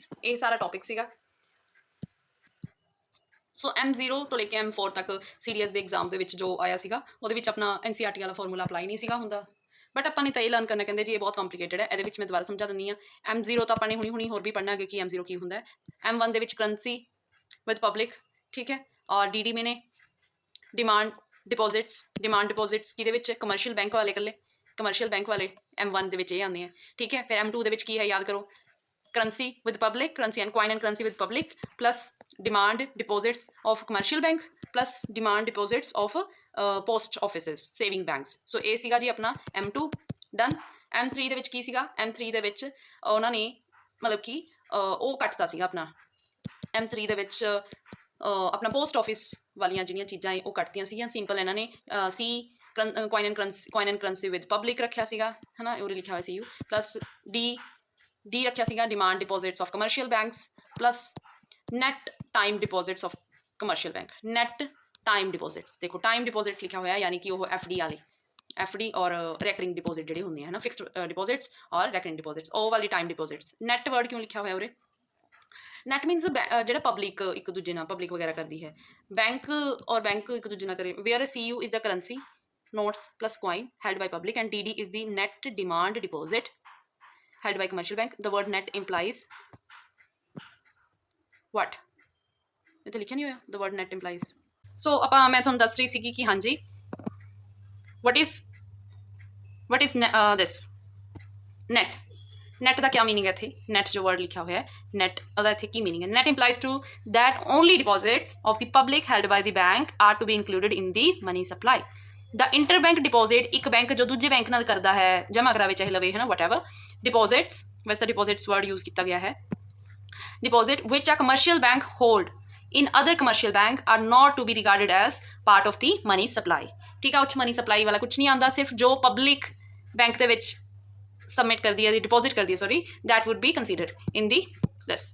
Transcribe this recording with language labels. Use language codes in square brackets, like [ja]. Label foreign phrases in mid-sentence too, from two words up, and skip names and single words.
[pa] ਇਹ ਸਾਰਾ ਟੌਪਿਕ ਸੀਗਾ। ਸੋ M0 ਤੋਂ ਲੈ ਕੇ M4 ਤੱਕ CDS ਦੇ ਐਗਜ਼ਾਮ ਦੇ ਵਿੱਚ ਜੋ ਆਇਆ ਸੀਗਾ ਉਹਦੇ ਵਿੱਚ ਆਪਣਾ NCERT ਵਾਲਾ ਫਾਰਮੂਲਾ ਅਪਲਾਈ ਨਹੀਂ ਸੀਗਾ ਹੁੰਦਾ। ਬਟ ਆਪਾਂ ਨੇ ਤਾਂ ਇਹ ਲਰਨ ਕਰਨਾ, ਕਹਿੰਦੇ ਜੀ ਇਹ ਬਹੁਤ ਕੰਪਲੀਕੇਟਡ ਹੈ। ਇਹਦੇ ਵਿੱਚ ਮੈਂ ਦੁਬਾਰਾ ਸਮਝਾ ਦਿੰਦੀ ਹਾਂ। M0 ਤਾਂ ਆਪਾਂ ਨੇ ਹੁਣੀ ਹੋਰ ਵੀ ਪੜ੍ਹਨਾ ਅੱਗੇ ਕਿ M0 ਕੀ ਹੁੰਦਾ ਹੈ। M1 ਦੇ ਵਿੱਚ [en] currency with public, [pa] ਠੀਕ ਹੈ, ਔਰ DD में ने [en] demand deposits [pa] ਕਿਹਦੇ ਵਿੱਚ? ਕਮਰਸ਼ੀਅਲ ਬੈਂਕ ਵਾਲੇ, ਇਕੱਲੇ ਕਮਰਸ਼ੀਅਲ ਬੈਂਕ ਵਾਲੇ M1 ਦੇ ਵਿੱਚ ਇਹ ਆਉਂਦੇ ਆ। ਠੀਕ ਹੈ, ਫਿਰ M2 ਦੇ ਵਿੱਚ ਕੀ ਹੈ? ਯਾਦ ਕਰੋ, [en] currency with public, currency and coin and currency with public, plus demand deposits of commercial bank, plus demand deposits of post offices, saving banks. [pa] So ਇਹ ਸੀਗਾ ਜੀ ਆਪਣਾ M2 done. M3 ਦੇ ਵਿੱਚ ਕੀ ਸੀਗਾ? M3 ਦੇ ਵਿੱਚ ਉਹਨਾਂ ਨੇ ਮਤਲਬ ਕਿ ਉਹ ਕੱਟਤਾ ਸੀਗਾ ਆਪਣਾ M3 ਦੇ ਵਿੱਚ ਆਪਣਾ ਪੋਸਟ ਆਫਿਸ ਵਾਲੀਆਂ ਜਿਹੜੀਆਂ ਚੀਜ਼ਾਂ ਉਹ ਕੱਟਤੀਆਂ ਸੀਗੀਆਂ। ਸਿੰਪਲ ਇਹਨਾਂ ਨੇ ਸੀ [en] coin and currency with public [pa] ਰੱਖਿਆ ਸੀਗਾ, ਹੈ ਨਾ, ਉਰੇ ਲਿਖਿਆ ਹੋਇਆ ਸੀ ਯੂ, ਪਲੱਸ ਡੀ ਰੱਖਿਆ ਸੀਗਾ [en] demand deposits of commercial banks, plus net time deposits of commercial bank. net time deposits, [pa] ਦੇਖੋ [en] time deposit [pa] ਲਿਖਿਆ ਹੋਇਆ ਯਾਨੀ ਕਿ ਉਹ FD ਵਾਲੇ, FD ਔਰ [en] recurring deposit [pa] ਜਿਹੜੇ ਹੁੰਦੇ ਆ ਨਾ, [en] fixed deposits [pa] ਔਰ [en] recurring deposits, [pa] ਉਹ ਵਾਲੀ [en] time deposits. net word [pa] ਕਿਉਂ ਲਿਖਿਆ ਹੋਇਆ ਉਰੇ? [en] net means [pa] ਜਿਹੜਾ ਪਬਲਿਕ ਇੱਕ ਦੂਜੇ ਨਾਲ ਪਬਲਿਕ ਵਗੈਰਾ ਕਰਦੀ ਹੈ, ਬੈਂਕ ਔਰ ਬੈਂਕ ਇੱਕ ਦੂਜੇ ਨਾਲ ਕਰੇ। [en] where CU is the currency notes plus coin held by public, and TD is the net demand deposit held by commercial bank. The word net implies what? [pa] ਇੱਥੇ ਲਿਖਿਆ ਨਹੀਂ ਹੋਇਆ [en] the word net implies. [pa] So ਆਪਾਂ ਮੈਂ ਤੁਹਾਨੂੰ ਦੱਸ ਰਹੀ ਸੀਗੀ ਕਿ ਹਾਂਜੀ [en] what is this net? [pa] net ਦਾ ਕੀ ਮੀਨਿੰਗ ਹੈ ਇੱਥੇ? net ਜੋ ਵਰਡ ਲਿਖਿਆ ਹੋਇਆ ਹੈ net, ਉਹਦਾ ਇੱਥੇ ਕੀ ਮੀਨਿੰਗ ਹੈ? [en] net implies to that only deposits of the public held by the bank are to be included in the money supply. the interbank deposit, [pa] ਇੱਕ ਬੈਂਕ ਜੋ ਦੂਜੇ ਬੈਂਕ ਨਾਲ ਕਰਦਾ ਹੈ, ਜਮ੍ਹਾਂ ਕਰਾਵੇ ਚਾਹੇ ਲਵੇ, ਹੈ ਨਾ, [en] whatever deposits, [pa] ਵੈਸੇ ਤਾਂ [en] deposits word use [pa] ਕੀਤਾ ਗਿਆ ਹੈ। [en] deposit which a commercial bank hold in other commercial bank are not to be regarded as part of the money supply. [pa] ਠੀਕ ਆ, ਉਹ 'ਚ [en] money supply [pa] ਵਾਲਾ ਕੁਛ ਨਹੀਂ ਆਉਂਦਾ, ਸਿਰਫ ਜੋ ਪਬਲਿਕ ਬੈਂਕ ਦੇ ਵਿੱਚ ਸਬਮਿਟ ਕਰਦੀ ਹੈ, ਡਿਪੋਜ਼ਿਟ ਕਰਦੀ ਹੈ, ਸੋਰੀ, [en] that would be considered in the this.